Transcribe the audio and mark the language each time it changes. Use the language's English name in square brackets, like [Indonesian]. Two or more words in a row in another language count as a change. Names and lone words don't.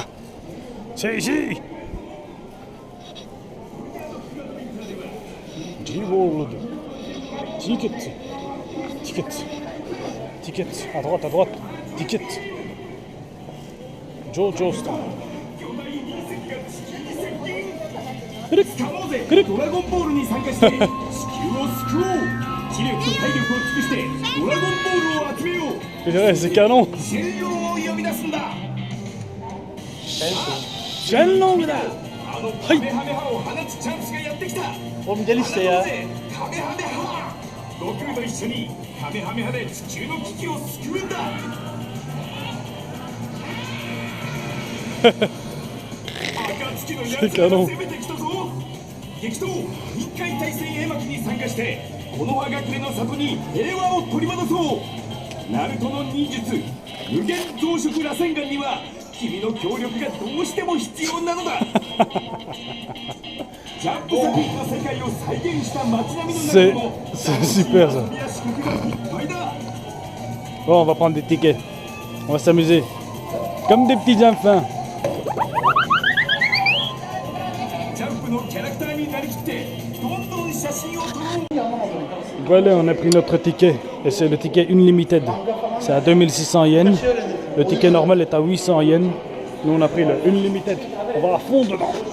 [French] C'est ici. G-World. Ticket. Ticket. Ticket. À droite, à droite. Ticket. Jojo Star. [Japanese] ドラゴンボールに参加して地球を救おう。知力と体力を尽くしてドラゴンボールを集めよう。 [French] C'est canon. [Japanese] 神龍を呼び出すんだ。 Shenlongだ。あのカメハメハを放つチャンスがやってきた。 [Turkish] Oğlum gel işte ya. [Japanese] カメハメハ。悟空と一緒にカメハメハで地球の危機を救うんだ。暁のやつらが攻めてきたぞ。激闘1回対戦絵巻に参加してこの葉隠れの里に平和を取り戻そう。ナルトの忍術無限増殖螺旋丸には君の協力がどうしても必要なのだ。ジャンプ作品の世界を再現した街並みの中でも [French] C'est super ça. [Japanese] いっぱいだ。 [French] Bon, on va prendre des tickets. On va s'amuser. Comme des petits enfants. [Japanese] ジャンプのキャラクターになりきってどんどん写真を撮ろう。 [French] Voilà, on a pris notre ticket. Et c'est le ticket Unlimited. C'est à 2600 yens. Le ticket normal est à 800 yens. Nous, on a pris le Unlimited. On va à fond dedans.